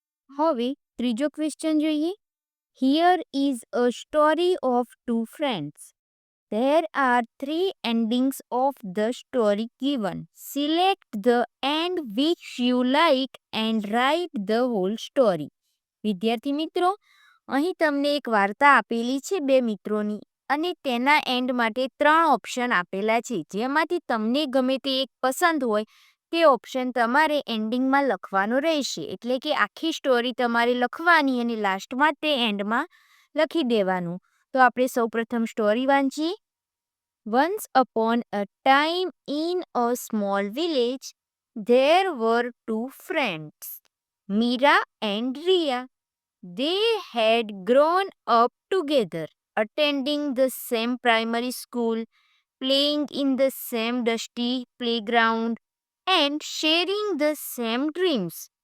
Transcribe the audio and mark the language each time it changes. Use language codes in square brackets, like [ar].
[gu] હવે ત્રીજો ક્વેશ્ચન જોઈએ. [en] Here is a story of two friends. There are three endings of the story given. Select the end which you like and write the whole story. [gu] વિદ્યાર્થી મિત્રો, અહીં તમને એક વાર્તા આપેલી છે બે મિત્રોની અને તેના એન્ડ માટે 3 ઓપ્શન આપેલા છે. જેમાંથી તમને ગમે તે એક પસંદ હોય તે ઓપ્શન તમારે એન્ડિંગમાં લખવાનો રહેશે. એટલે કે આખી સ્ટોરી તમારે લખવાની અને લાસ્ટમાં તે એન્ડમાં લખી દેવાનું. તો આપણે સૌપ્રથમ સ્ટોરી વાંચીએ. [en] Once upon a time in a small village, there were two friends, Mira and Ria. They had grown up together, attending the same primary school, playing in the same dusty playground, and sharing the same dreams.